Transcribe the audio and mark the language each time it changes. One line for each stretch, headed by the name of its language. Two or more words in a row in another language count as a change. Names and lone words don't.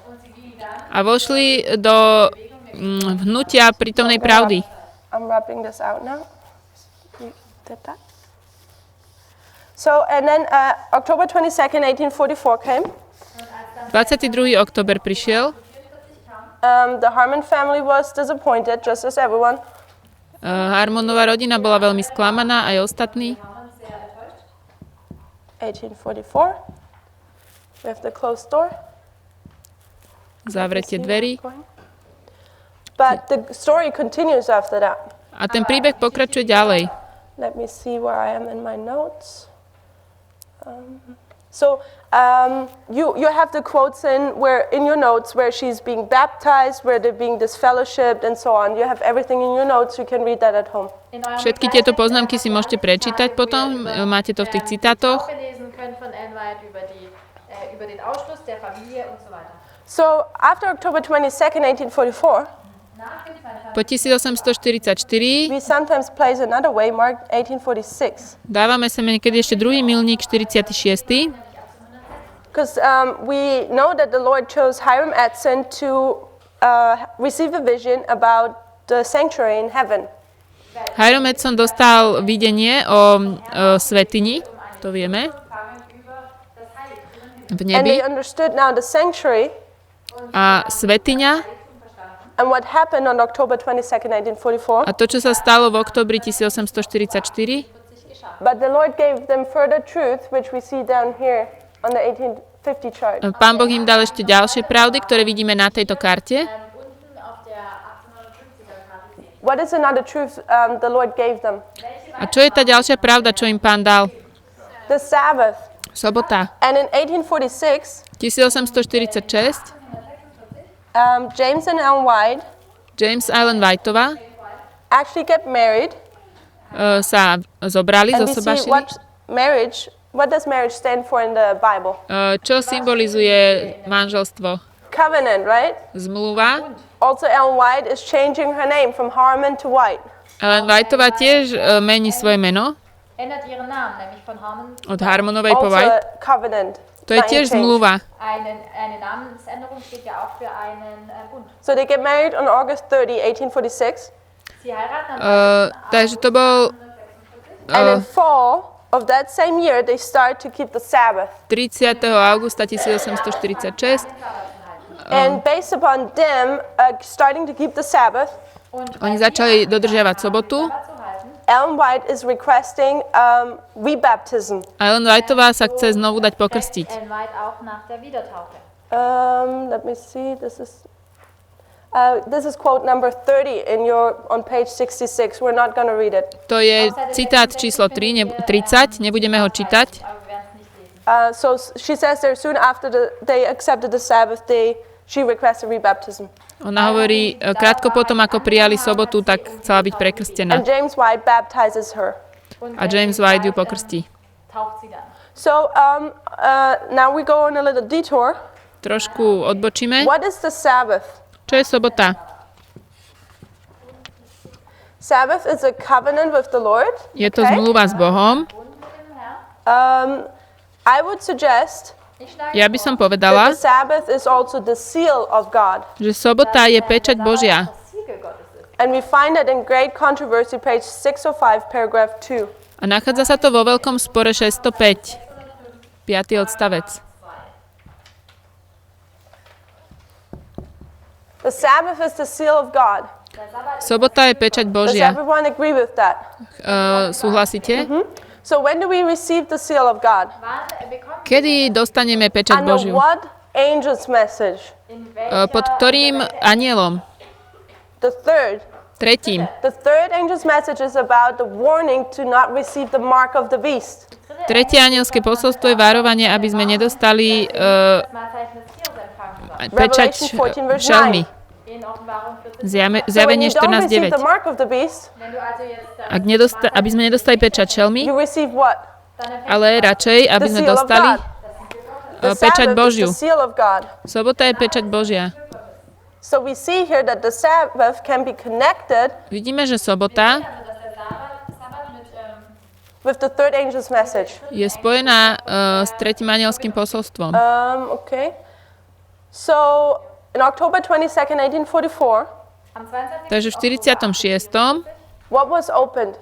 Slovak: A vošli do hnutia prítomnej pravdy.
English: I'm wrapping this out now. You did that? So, and then October 22nd, 1844 came.
Slovak: 22. október prišiel.
English: The Harmon family was disappointed, just as everyone.
Slovak: Harmonová rodina bola veľmi sklamaná, aj ostatní. 1844.
English: We have the closed door.
Slovak: Zavretie dverí.
English: But the story continues after that.
Slovak: A ten príbeh pokračuje ďalej.
English: Let me see where I am in my notes. You have the quotes in your notes where she's being baptized, where they're being disfellowshipped, and so on. You have everything in your notes. You can read that at home.
Slovak: Všetky tieto poznámky si môžete prečítať potom. Máte to v tých citátoch.
English: So after October 22nd, 1844,
Slovak: Po 1844
English: we sometimes place another way, marked 1846.
Slovak: dávame sa niekedy ešte druhý milník 46.
English: Because we know that the Lord chose Hiram Edson to receive a vision about the sanctuary in heaven.
Slovak: Hiram Edson dostal videnie o svätyni, to vieme, v
English: And they
Slovak: nebi.
English: understood now the sanctuary
Slovak: A svätyňa
English: and what happened on October 22nd, 1844.
Slovak: a to, čo sa stalo v októbri 1844,
English: But the Lord gave them further truth, which we see down here on the 1850 chart.
Slovak: Pán Boh im dal ešte ďalšie pravdy, ktoré vidíme na tejto karte.
English: What is another truth the Lord gave them?
Slovak: A čo je tá ďalšia pravda, čo im Pán dal?
English: The Sabbath.
Slovak: Sobota.
English: And in 1846,
Slovak: 1846
English: James and Ellen White
Slovak: James a Ellen Whiteová
English: actually get married.
Slovak: sa zobrali,
English: And we see
Slovak: zosobášili.
English: what does marriage stand for in the Bible?
Slovak: Čo symbolizuje manželstvo?
English: Covenant, right?
Slovak: Zmluva.
English: Also, Ellen White is changing her name from Harmon to White.
Slovak: Ellen Whiteová tiež mení svoje meno
German: Ändert ihren Namen, nämlich von Harmon
Slovak: od Harmonovej po
English: Also,
Slovak: White.
English: a covenant.
Slovak: To je
English: name
Slovak: tiež
English: change.
Slovak: zmluva.
German: Eine Namensänderung steht ja auch für einen Bund.
English: So they get married on August 30, 1846.
German: Sie heiraten am
Slovak: Takže to bol
English: And in fall of that same year, they start to keep the Sabbath.
Slovak: 30. augusta 1846.
English: And based upon them starting to keep the Sabbath,
Slovak: Oni začali dodržiavať sobotu.
German: zu halten.
English: Ellen White is requesting rebaptism.
Slovak: A Ellen Whiteová sa chce znovu dať pokrstiť.
German: Ellen White auch nach der Wiedertaufe.
English: Let me see. This is quote number 30 on page 66. We're not going to read it.
Slovak: To je citát číslo 30, nebudeme ho čítať.
German: Aber wir werden es nicht lesen.
English: So she says there soon after they accepted the Sabbath day, she requested rebaptism.
Slovak: Ona hovorí, krátko potom, ako prijali sobotu, tak chcela byť prekrstená.
English: And James White baptizes her.
Slovak: A James White ju pokrstí.
German: Tauft sie dann.
English: So now we go on a little detour.
Slovak: Trošku odbočíme.
English: What is the Sabbath?
Slovak: Čo je sobota?
English: Sabbath is a covenant with the Lord.
Slovak: Je to zmluva s Bohom.
English: I would suggest
Slovak: Ja by som
English: that
Slovak: povedala,
English: the Sabbath is also the seal of God.
Slovak: že sobota je pečať Božia.
German: Das Siegel Gottes ist.
English: And we find it in Great Controversy, page 605, paragraph 2.
Slovak: A nachádza sa to vo veľkom spore 605. 5. odstavec.
English: The Sabbath is the seal of God.
Slovak: Sobota je pečať
English: Does
Slovak: Božia.
English: everyone agree with that?
Slovak: Súhlasíte?
English: So when do we receive the seal of God?
German: Wann bekommen
Slovak: Kedy dostaneme pečať
English: Under
Slovak: Božiu?
English: what angel's message?
German: in welcher
Slovak: Pod ktorým anielom?
English: The third.
Slovak: Tretím.
English: The third angel's message is about the warning to not receive the mark of the beast.
Slovak: Tretie anielské posolstvo je varovanie, aby sme nedostali
German: Mahlzeichen des Tieres empfangen sollen?
Slovak: pečať
English: Revelation 14, verse
Slovak: šelmy.
English: 9.
German: In Offenbarung 14.
English: So when
Slovak: Zjavenie
English: you don't receive
Slovak: 14.9.
English: the mark of the beast,
German: Wenn du also jetzt
Slovak: Aby sme nedostali pečať šelmy,
English: you receive what?
Slovak: ale radšej, aby
English: The
Slovak: sme
English: seal of
Slovak: dostali
English: God. The
Slovak: pečať
English: Sabbath is
Slovak: Božiu.
English: the seal of God.
Slovak: Sobota je pečať Božia.
English: So we see here that the Sabbath can be connected
Slovak: Vidíme, že sobota
German: dass der Sabbat mit
English: with the third angel's message.
Slovak: je spojená s tretím anielským posolstvom.
English: Okay. So in October 22nd, 1844,
German: am 22.
Slovak: Takže v 46.
English: what was opened?